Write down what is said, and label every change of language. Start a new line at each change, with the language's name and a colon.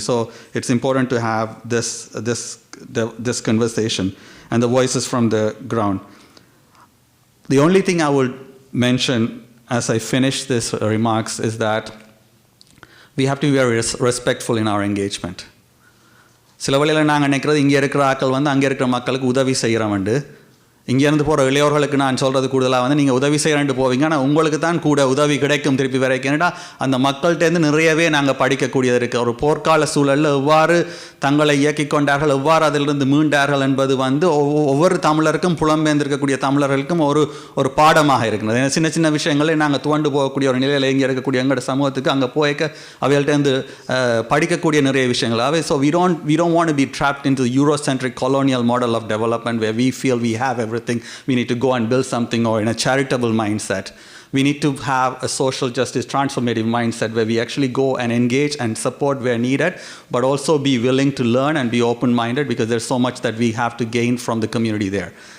English: So it's important to have this conversation and the voices from the ground. The only thing I would mention as I finish this remarks is that we have to be very respectful in our engagement.
Tamil: சில வழியில் நாங்கள் நினைக்கிறது இங்கே இருக்கிற ஆட்கள் வந்து அங்கே இருக்கிற மக்களுக்கு உதவி செய்கிறவண்டு, இங்கேருந்து போகிற இளையோர்களுக்கு நான் சொல்கிறது கூடுதலாக வந்து நீங்கள் உதவி செய்கிறேன்ட்டு போவீங்க, ஆனால் உங்களுக்கு தான் கூட உதவி கிடைக்கும் திருப்பி வரைக்கும்னா அந்த மக்கள்கிட்டேருந்து நிறையவே நாங்கள் படிக்கக்கூடியது இருக்குது. ஒரு போர்க்கால சூழலில் எவ்வாறு தங்களை இயக்கிக் கொண்டார்கள், எவ்வாறு அதிலிருந்து மீண்டார்கள் என்பது வந்து ஒவ்வொரு தமிழருக்கும் புலம்பெயர்ந்திருக்கக்கூடிய தமிழர்களுக்கும் ஒரு பாடமாக இருக்கிறது. சின்ன சின்ன விஷயங்களே நாங்கள் துவண்டு போகக்கூடிய ஒரு நிலையில் இங்கே இருக்கக்கூடிய எங்களோட சமூகத்துக்கு அங்கே போய்க்க அவைகள்கிட்டேருந்து படிக்கக்கூடிய நிறைய விஷயங்கள் அவை.
English: So we don't want to be trapped into the Eurocentric colonial model of development where we feel we have everything. We need to go and build something, or in a charitable mindset. We need to have a social justice transformative mindset where we actually go and engage and support where needed, but also be willing to learn and be open-minded, because there's so much that we have to gain from the community there.